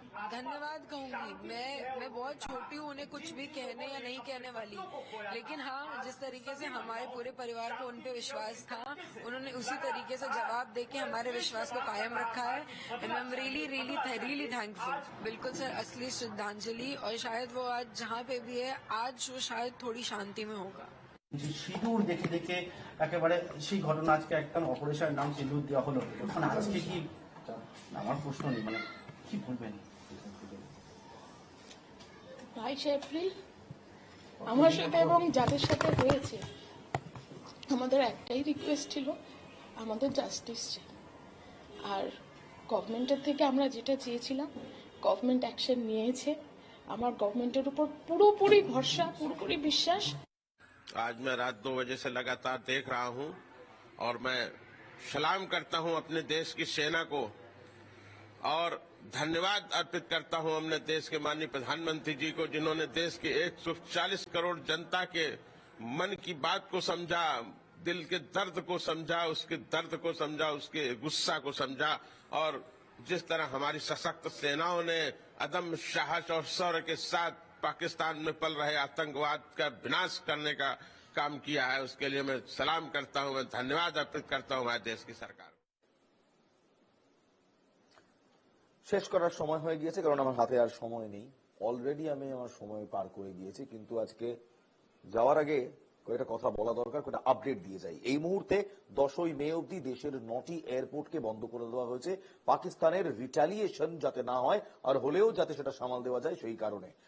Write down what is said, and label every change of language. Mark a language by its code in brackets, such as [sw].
[hi] धन्यवाद कहूँगी। मैं बहुत छोटी हूँ, उन्हें कुछ भी कहने या नहीं कहने वाली, लेकिन हाँ, जिस तरीके से हमारे पूरे परिवार को उन पे विश्वास था, उन्होंने उसी तरीके से जवाब देके हमारे विश्वास को कायम रखा है। [en] And I am really thankful. [hi] बिल्कुल सर, असली श्रद्धांजलि। और शायद वो आज जहाँ पे भी है, आज वो शायद थोड़ी शांति में होगा। [bn] যে সিঁদুর দেখে দেখে একেবারে সেই ঘটনা আজকে একটা অপারেশনের নাম সিঁদুর দেওয়া হলো, মানে আজকে কি আমার প্রশ্ন নেই, মানে কি বলবেন? 22 এপ্রিল আমার সাথে এবং যাদের সাথে হয়েছে আমাদের একটাই রিকোয়েস্ট ছিল, আমাদের জাস্টিস চাই। আর গভর্নমেন্টের থেকে আমরা যেটা চেয়েছিলাম গভর্নমেন্ট অ্যাকশন নিয়েছে। আমার গভর্নমেন্টের উপর পুরোপুরি ভরসা, পুরোপুরি বিশ্বাস। [hi] आज मैं रात 2 बजे से लगातार देख रहा हूं और मैं सलाम करता हूं अपने देश की सेना को और धन्यवाद अर्पित करता हूं अपने देश के माननीय प्रधानमंत्री जी को, जिन्होंने देश के 140 करोड़ जनता के मन की बात को समझा, दिल के दर्द को समझा, उसके दर्द को समझा, उसके गुस्सा को समझा। और जिस तरह हमारी सशक्त सेनाओं ने अदम्य साहस और शौर्य के साथ पाकिस्तान में पल रहे आतंकवाद का विनाश करने का काम किया है, उसके लिए मैं सलाम करता हूं, मैं धन्यवाद अर्पित करता हूं हमारे देश की सरकार। [bn] শেষ করার সময় হয়ে গিয়েছে, কারণ আমার হাতে আর সময় নেই। অলরেডি আমি আমার সময় পার করে গিয়েছি, কিন্তু আজকে যাওয়ার আগে কয়েকটা কথা বলা দরকার, কয়েকটা আপডেট দিয়ে যাই। এই মুহূর্তে 10ই মে অবধি দেশের 9টি এয়ারপোর্টকে বন্ধ করে দেওয়া হয়েছে পাকিস্তানের রিটালিয়েশন যাতে না হয়, আর হলেও যাতে সেটা সামাল দেওয়া যায় সেই কারণে।